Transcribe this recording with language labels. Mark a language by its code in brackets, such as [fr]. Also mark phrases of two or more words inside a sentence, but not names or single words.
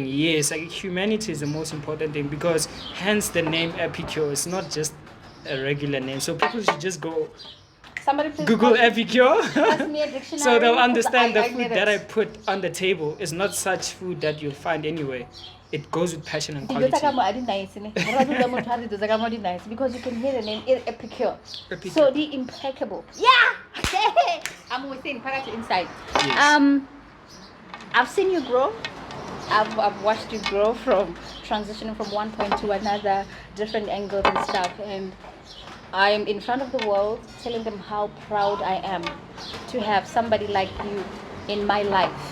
[en] Yes, like humanity is the most important thing, because hence the name Epicure is not just a regular name. So people should just go Somebody please Google pass Epicure. me a dictionary. So they'll 'cause understand the I food need that I it. put on the table is not such food that you'll find anywhere. It goes with passion and [tn] Dijo tsa [en] quality. [tn] ka mo a di nice ne. Re rata motho a re dijo tsa ka mo di nice [en] because you can hear the name Epicure. Epicure. So the impeccable. Yeah. I'm within, package inside. Yes. I've seen you grow. I've watched you grow from transitioning from one point to another, different angles and stuff, and I'm in front of the world telling them how proud I am to have somebody like you in my life.